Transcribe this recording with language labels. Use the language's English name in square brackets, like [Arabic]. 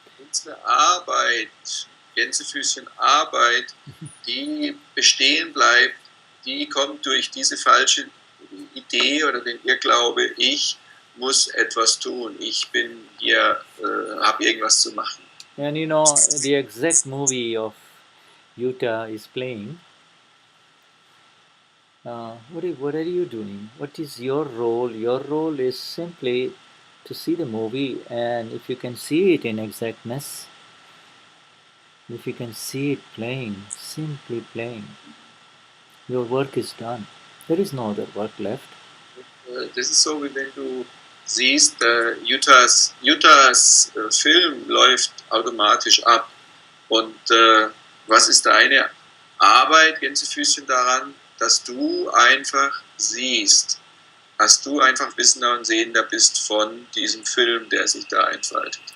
[German] Unsere Arbeit, Gänsefüßchen Arbeit, die bestehen bleibt, die kommt durch diese falsche Idee oder den Irrglaube, ich muss etwas tun, ich bin hier, habe irgendwas zu machen. [English] And you know, the exact movie of Utah is playing. What are you doing? What is your role? Your role is simply to see the movie, and if you can see it in exactness, if you can see it playing, simply playing, your work is done. There is no other work left. [German] Das ist so, wie wenn du siehst, Utahs Film läuft automatisch ab. Und was ist deine Arbeit, Gänsefüßchen, daran, dass du einfach siehst, dass du einfach Wissender und Sehender bist von diesem Film, der sich da entfaltet.